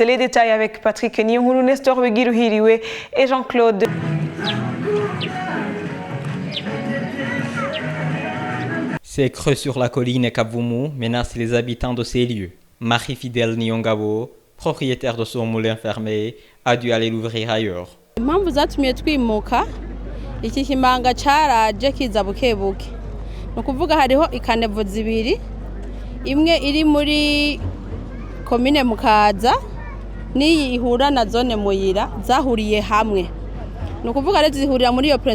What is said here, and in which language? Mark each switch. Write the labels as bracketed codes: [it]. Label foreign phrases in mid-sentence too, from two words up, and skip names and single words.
[fr] Les détails avec Patrick Niyonkuru, Nestor Wegiruhiriwe et Jean-Claude. Ces creux sur la colline Kavumu menacent les habitants de ces lieux. Marie-Fidèle Niyongabo, propriétaire de son moulin fermé, a dû aller l'ouvrir ailleurs. [rn] Impamvu zatumye twimuka iki kimanga caraje kiza bukebuke no kuvuga hariho ikanevo zibiri imwe iri muri commune Mukaza niyi ihura na zone Muyira zahuriye hamwe no kuvuga rero zihurira muri